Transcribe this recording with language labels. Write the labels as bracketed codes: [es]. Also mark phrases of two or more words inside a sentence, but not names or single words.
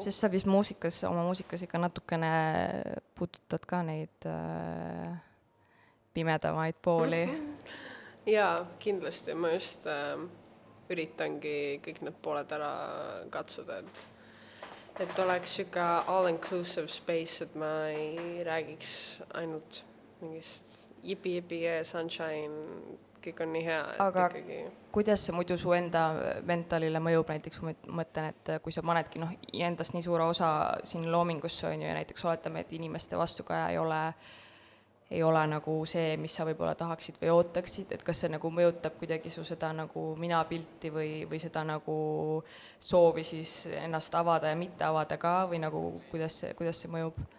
[et] Sest sa vist oma muusikas ikka natukene puudutad ka neid pimedamaid pooli. Jaa, kindlasti. Ma just üritangi kõik need pooled ära katsuda, et oleks siuke [en] all-inclusive space, [et] et ma ei räägiks ainult mingist jipi ja sunshine, kõik on nii hea, et aga ikkagi... kuidas see muidu su enda mentaalile mõjub, näiteks ma mõtlen, et kui sa panedki endast nii suure osa siin loomingusse on ju, ja näiteks oletame, et inimeste vastukaja ei ole nagu see, mis sa võib-olla tahaksid või ootaksid, et kas see nagu mõjutab kuidagi su seda nagu minapilti või seda nagu soovi siis ennast avada ja mitte avada ka või nagu kuidas see mõjub?